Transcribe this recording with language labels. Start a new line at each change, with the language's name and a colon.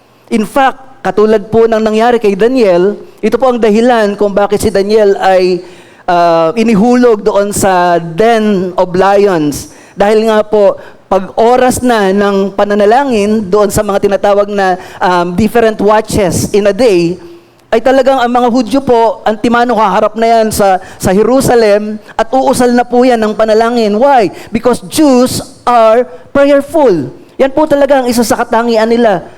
Filipino: In fact, katulad po ng nangyari kay Daniel, ito po ang dahilan kung bakit si Daniel ay inihulog doon sa den of lions. Dahil nga po, pag oras na ng pananalangin doon sa mga tinatawag na
English: different watches in a day,
Filipino: ay talagang ang mga Hudyo po, antimano haharap na yan sa Jerusalem at uusal na po yan ng panalangin.
English: Why? Because Jews are prayerful.
Filipino: Yan po talaga ang isa sa katangian nila.